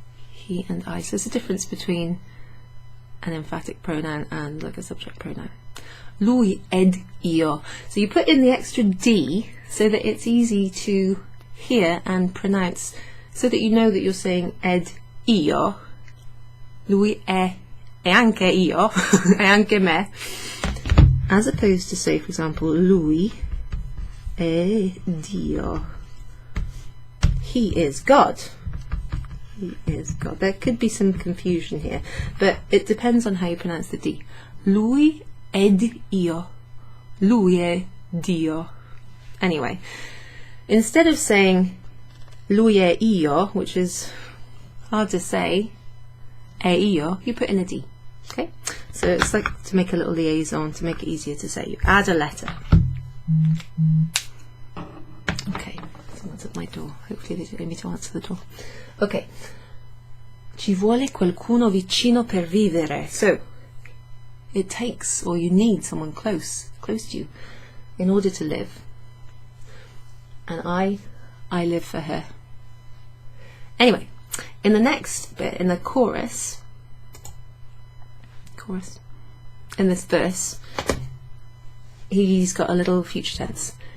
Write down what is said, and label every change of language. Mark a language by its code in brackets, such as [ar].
[en] He and I. So there's a difference between an emphatic pronoun and like a subject pronoun. [it] Lui ed io. [en] So you put in the extra D so that it's easy to hear and pronounce, so that you know that you're saying [it] ed io. Lui è e anche io, e anche me. [en] As opposed to say, for example, [it] lui è Dio. [en] He is God. He is God. There could be some confusion here, but it depends on how you pronounce the D. [it] Lui ed io. Lui è Dio. [en] Anyway, instead of saying [it] lui è io, [en] which is hard to say, [it] è io, [en] you put in a D. Okay? So it's like to make a little liaison, to make it easier to say. You add a letter. Okay, someone's at my door. Hopefully they don't need me to answer the door. Okay. [it] Ci vuole qualcuno vicino per vivere. [en] So, it takes, or you need someone close to you in order to live. And I live for her. Anyway, in the next bit, in the chorus, in this verse, he's got a little future tense.